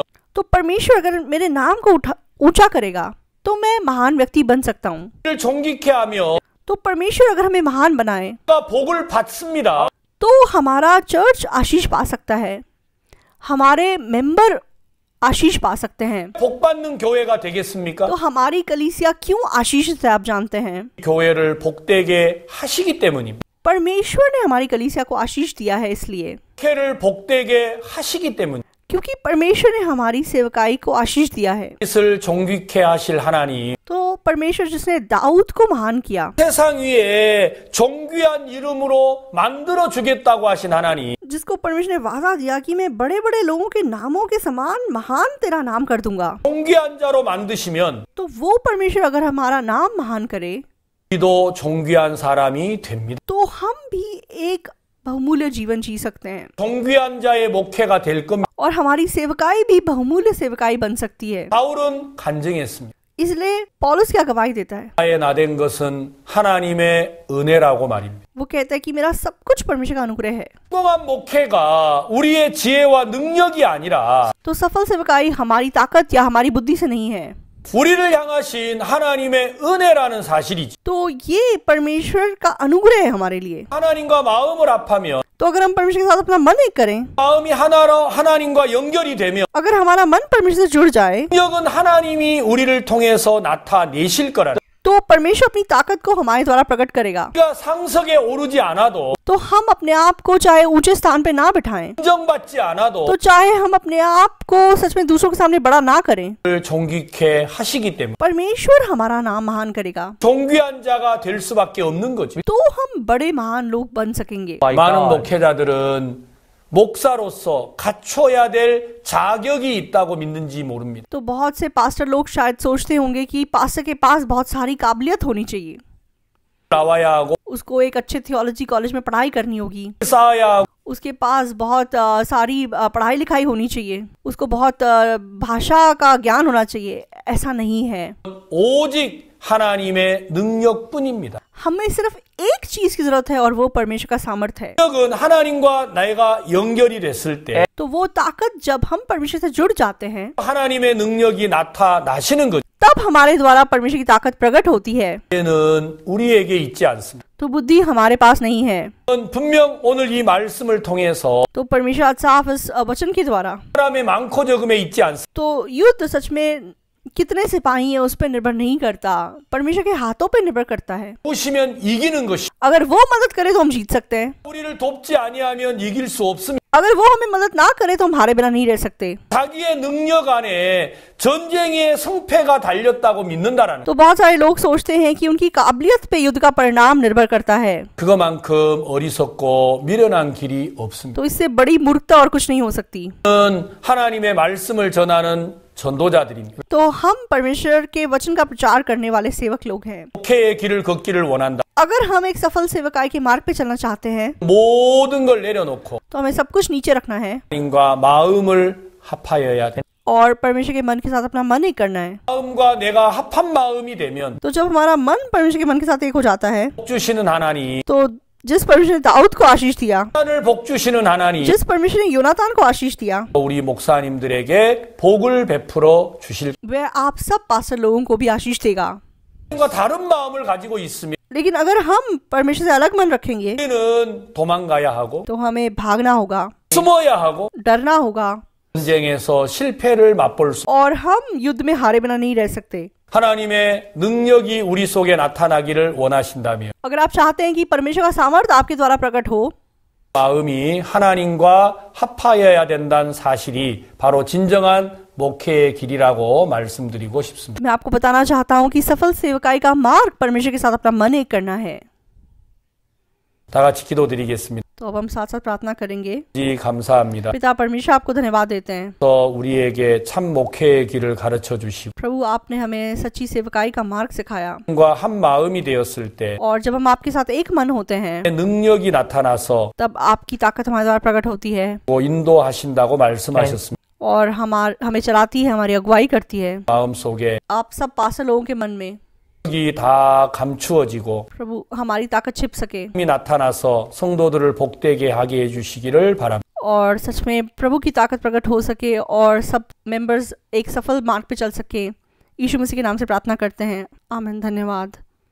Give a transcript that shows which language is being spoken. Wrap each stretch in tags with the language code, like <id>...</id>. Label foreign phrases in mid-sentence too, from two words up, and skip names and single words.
<hi>तो परमेश्वर अगर मेरे नाम को ऊंचा करेगा तो मैं महान व्यक्ति बन सकता हूँ।</hi> <ko>나를 존귀케 하며</ko> <hi>तो परमेश्वर अगर हमें महान बनाए</hi> <ko>우리가 복을 받습니다.</ko> <hi>तो हमारा चर्च आशीष पा सकता है, हमारे मेंबर आशीष पा सकते हैं।</hi> <ko>복 받는 교회가 되겠습니까?</ko> <hi>तो हमारी कलीसिया क्यों आशीष है आप जानते हैं?</hi> <ko>교회를 복되게 하시기 때문입니다.</ko> <hi>परमेश्वर ने हमारी कलीसिया को आशीष दिया है इसलिए,</hi> <ko>교회를 복되게 하시기 때문.</ko> <hi>क्योंकि परमेश्वर ने हमारी सेवकाई को आशीष दिया है।</hi> <ko>다윗을 존귀케 하실 하나님.</ko> <hi>तो परमेश्वर जिसने दाऊद को महान किया,</hi> <ko>세상 위에 존귀한 이름으로 만들어 주겠다고 하신 하나님.</ko> <hi>जिसको परमेश्वर ने वादा दिया कि मैं बड़े बड़े लोगों के नामों के समान महान तेरा नाम कर दूंगा,</hi> <ko>존귀한 자로 만드시면</ko> <hi>तो वो परमेश्वर अगर हमारा नाम महान करे</hi> <ko>우리도 존귀한 사람이 됩니다.</ko> <hi>तो हम भी एक बहुमूल्य जीवन जी सकते हैं</hi> <ko>존귀한 자의 목회가 될 겁니다.</ko> <hi>और हमारी सेवकाई भी बहुमूल्य सेवकाई बन सकती है।</hi> <ko>바울은 간증했습니다.</ko> <hi>इसलिए पौलुस क्या गवाही देता है?</hi> <ko>나의 나된 것은 하나님의 은혜라고 말입니다.</ko> <hi>वो कहता है कि मेरा सब कुछ परमेश्वर का अनुग्रह है।</hi> <ko>성공한 목회가 우리의 지혜와 능력이 아니라</ko> <hi>तो सफल सेवकाई हमारी ताकत या हमारी बुद्धि से नहीं है,</hi> <ko>우리를 향하신 하나님의 은혜라는 사실이지.</ko> <hi>तो ये परमेश्वर का अनुग्रह है हमारे लिए।</hi> <ko>하나님과 마음을 합하면,</ko> <hi>तो अगर हम परमेश्वर के साथ अपना मन एक करें,</hi> <ko>마음이 하나로 하나님과 연결이 되면</ko> <hi>अगर हमारा मन परमेश्वर से जुड़ जाए,</hi> <ko>능력은 하나님이 우리를 통해서 나타내실 거라는.</ko> <hi>तो परमेश्वर अपनी ताकत को हमारे द्वारा प्रकट करेगा।</hi> <ko>우리가 상석에 오르지 않아도,</ko> <hi>तो हम अपने आप को चाहे ऊंचे स्थान पे ना बिठाएं,</hi> <ko>인정받지 않아도</ko> <hi>तो चाहे हम अपने आप को सच में दूसरों के सामने बड़ा ना करें,</hi> <ko>존귀케 하시기 때문에</ko> <hi>परमेश्वर हमारा नाम महान करेगा।</hi> <ko>존귀한 자가 될 수밖에 없는 거지.</ko> <hi>तो हम बड़े महान लोग बन सकेंगे।</hi> <ko>많은 목회자들은 목사로서 갖춰야 될 자격이 있다고 믿는지 모릅니다.</ko> <hi>तो बहुत से पास्टर लोग शायद सोचते होंगे कि पास्टर के पास बहुत सारी काबिलियत होनी चाहिए,</hi> <ko>나와야 하고</ko> <hi>उसको एक अच्छे</hi> <en>theology college</en> <hi>में पढ़ाई करनी होगी,</hi> <ko>쌓아야 하고</ko> <hi>उसके पास बहुत सारी पढ़ाई लिखाई होनी चाहिए, उसको बहुत भाषा का ज्ञान होना चाहिए। ऐसा नहीं है,</hi> <ko>오직 하나님의 능력뿐입니다.</ko> <hi>हमें सिर्फ एक चीज की जरूरत है और वो परमेश्वर का सामर्थ है।</hi> <ko>능력은 하나님과 내가 연결이 됐을 때</ko> <hi>तो वो ताकत जब हम परमेश्वर से जुड़ जाते हैं,</hi> <ko>하나님의 능력이 나타나시는 거죠.</ko> <hi>तब हमारे द्वारा परमेश्वर की ताकत प्रकट होती है।</hi> <ko>이제는 우리에게 있지 않습니다.</ko> <hi>तो बुद्धि हमारे पास नहीं है।</hi> <ko>분명 오늘 이 말씀을 통해서</ko> <hi>तो परमेश्वर आज साफ इस वचन के द्वारा,</hi> <ko>사람의 많고 적음에 있지 않습니다.</ko> <hi>तो युद्ध सच में कितने सिपाही हैं उस पर निर्भर नहीं करता, परमेश्वर के हाथों पे निर्भर करता है।</hi> <ko>보시면 이기는 것이,</ko> <hi>अगर वो मदद करे तो हम जीत सकते हैं,</hi> <ko>우리를 돕지 아니하면 이길 수 없습니다.</ko> <hi>अगर वो हमें मदद ना करे तो हम हारे बिना नहीं रह सकते।</hi> <ko>자기의 능력 안에 전쟁의 승패가 달렸다고 믿는다라는</ko> <hi>तो बहुत सारे लोग सोचते हैं कि उनकी काबिलियत पे युद्ध का परिणाम निर्भर करता है।</hi> <ko>그것만큼 어리석고 미련한 길이 없습니다.</ko> <hi>तो इससे बड़ी मूर्खता और कुछ नहीं हो सकती।</hi> <ko>하나님의 말씀을 전하는 전도자들입니다.</ko> <hi>तो हम परमेश्वर के वचन का प्रचार करने वाले सेवक लोग हैं।</hi> <ko>목회의 길을 걷기를 원한다.</ko> <hi>अगर हम एक सफल सेवकाई के मार्ग पे चलना चाहते हैं,</hi> <ko>모든 걸 내려놓고</ko> <hi>तो हमें सब कुछ नीचे रखना है</hi> <ko>하나님과 마음을 합하여야 돼.</ko> <hi>और परमेश्वर के मन के साथ अपना मन एक करना है।</hi> <ko>마음과 내가 합한 마음이 되면</ko> <hi>तो जब हमारा मन परमेश्वर के मन के साथ एक हो जाता है,</hi> <ko>복 주시는 하나님,</ko> <hi>तो जिस परमेश्वर ने दाऊद को आशीष दिया,</hi> <ko>하나님을 복 주시는 하나님,</ko> <hi>जिस परमेश्वर ने योनातान को आशीष दिया,</hi> <ko>우리 목사님들에게 복을 베풀어 주실.</ko> <hi>वह आप सब पास्टर लोगों को भी आशीष देगा।</hi> <ko>과 다른 마음을 가지고 있으면</ko> <hi>लेकिन अगर हम परमेश्वर से अलग मन रखेंगे,</hi> <ko>우리는 도망가야 하고</ko> <hi>तो हमें भागना होगा,</hi> <ko>숨어야 하고</ko> <hi>डरना होगा,</hi> <ko>전쟁에서 실패를 맛볼 수.</ko> <hi>और हम युद्ध में हारे बिना नहीं रह सकते।</hi> <ko>하나님의 능력이 우리 속에 나타나기를 원하신다면</ko> <hi>अगर आप चाहते हैं कि परमेश्वर का सामर्थ्य आपके द्वारा प्रकट हो,</hi> <ko>마음이 하나님과 합하여야 된다는 사실이 바로 진정한 목회의 길이라고 말씀드리고 싶습니다.</ko> <hi>मैं आपको बताना चाहता हूँ कि सफल सेवकाई का मार्ग परमेश्वर के साथ अपना मन एक करना है।</hi> <ko>다 같이 기도드리겠습니다.</ko> <hi>तो अब हम साथ साथ प्रार्थना करेंगे।</hi> <ko>जी 감사합니다.</ko> <hi>पिता परमेश्वर, आपको धन्यवाद देते हैं।</hi> <ko>또 우리에게 참 목회의 길을 가르쳐 주시고</ko> <hi>प्रभु, आपने हमें सच्ची सेवकाई का मार्ग सिखाया,</hi> <ko>과 한 마음이 되었을 때</ko> <hi>और जब हम आपके साथ एक मन होते हैं,</hi> <ko>능력이 나타나서</ko> <hi>तब आपकी ताकत हमारे द्वारा प्रकट होती है</hi> <ko>인도하신다고 말씀하셨습니다.</ko> <hi>और हमें चलाती है, हमारी अगुवाई करती है।</hi> <ko>마음속에</ko> <hi>आप सब पास्टर लोगों के मन में</hi> <ko>능력이 다 감추어지고</ko> <hi>प्रभु हमारी ताकत छिप सके,</hi> <ko>힘이 ना타나서 성도들을 복되게 하게 해주시기를 바랍니다.</ko> <hi>और सच में प्रभु की ताकत प्रकट हो सके और सब मेंबर्स एक सफल मार्ग पे चल सके। यीशु मसीह के नाम से प्रार्थना करते हैं, आमीन। धन्यवाद।</hi>